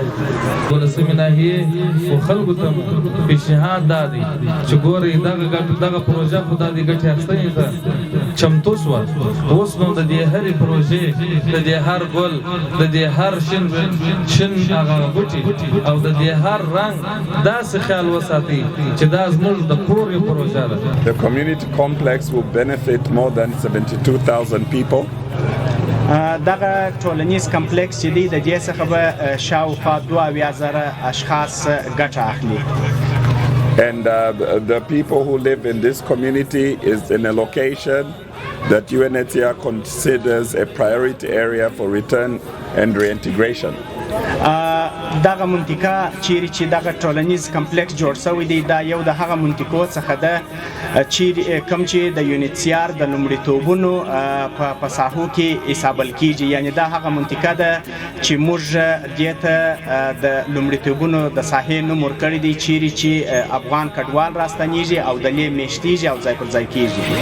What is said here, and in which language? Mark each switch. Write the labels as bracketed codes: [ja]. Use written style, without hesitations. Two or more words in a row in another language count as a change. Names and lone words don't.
[ps] 12مې ناحیې خو خلکو ته پیشنهاد دا دی چې ګورئ دغه پروژه خو دا د ګټې اخیستنې ته چمتو شوه. اوس نو د دې هرې پروژې، د دې هر ګل، د دې هر شین هغه بوټي او د دې هر رنګ داسې خیال وساتئ چې دا زموږ د کور یو پروژه ده. [en] The community complex will benefit more than 72,000 people. [ps] دغه ټولنیز کمپلیکس چې دی د دې څخه به شاوخوا 2,000 اشخاص ګټه اخلي. [en] And the people who live in this community is in a location that UNHCR considers a priority area for return and reintegration. [ps] دغه منطقه چیرې چې دغه ټولنیز کمپلیکس جوړ شوی دی دا یو د هغه منطقو څخه ده چیرې کوم چې د UNHCR د لومړیتوبونو په ساحو کې حسابل کیږي. یعنی دا هغه منطقه ده چې موږ دې ته د لومړیتوبونو د ساحې نوم ورکړی دی چیرې چې افغان کډوال راستنیږي او د لې میشتیږي او ځای پر ځای کیږي.